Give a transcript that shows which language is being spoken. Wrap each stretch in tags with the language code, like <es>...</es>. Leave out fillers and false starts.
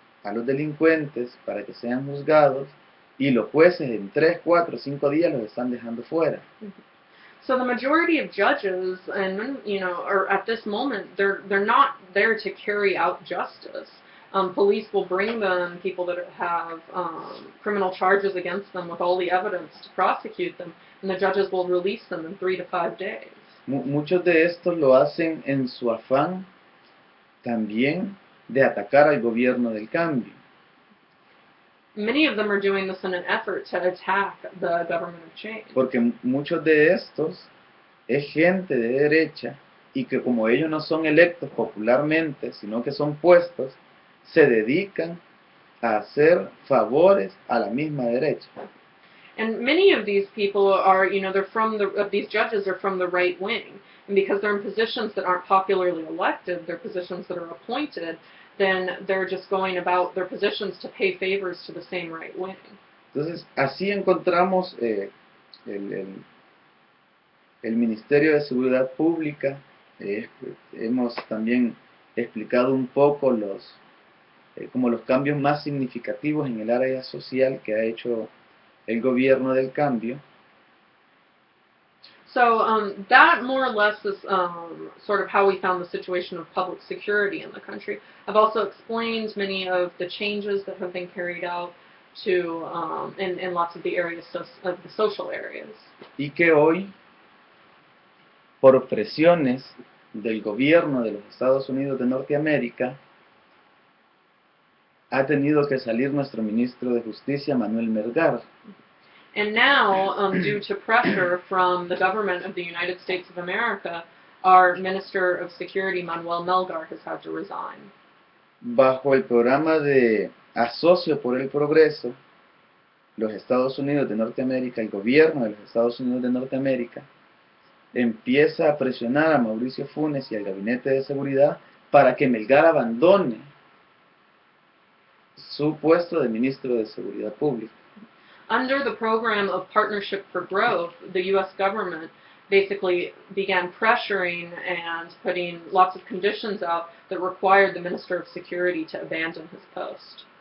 <es>a los delincuentes para que sean juzgados y los jueces en 3, 4, 5 días los están dejando fuera.</es> <en>So the majority of judges, and are at this moment, they're not there to carry out justice. Police will bring them people that have criminal charges against them with all the evidence to prosecute them, and the judges will release them in 3 to 5 days.</en> <es>Muchos de estos lo hacen en su afán también de atacar al gobierno del cambio.</es> <en>Many of them are doing this in an effort to attack the government of change.</en> <es>Porque muchos de estos es gente de derecha y que como ellos no son electos popularmente, sino que son puestos, se dedican a hacer favores a la misma derecha.</es> <en>And many of these people are, these judges are from the right wing. And because they're in positions that aren't popularly elected, they're positions that are appointed, then they're just going about their positions to pay favors to the same right wing.</en> <es>Entonces, así encontramos el Ministerio de Seguridad Pública. Hemos también explicado un poco como los cambios más significativos en el área social que ha hecho el gobierno del cambio.</es> <en>So that more or less is sort of how we found the situation of public security in the country. I've also explained many of the changes that have been carried out to in lots of the areas of the social areas.</en> <es>Y que hoy, por presiones del gobierno de los Estados Unidos de Norteamérica, ha tenido que salir nuestro ministro de Justicia, Manuel Melgar.</es> <en>And now, due to pressure from the government of the United States of America, our Minister of Security, Manuel Melgar, has had to resign.</en> <es>Bajo el programa de Asocio por el Progreso, los Estados Unidos de Norteamérica, el gobierno de los Estados Unidos de Norteamérica, empieza a presionar a Mauricio Funes y al Gabinete de Seguridad para que Melgar abandone su puesto de Ministro de Seguridad Pública.</es> <en>Under the program of Partnership for Growth, the U.S. government basically began pressuring and putting lots of conditions out that required the Minister of Security to abandon his post.</en>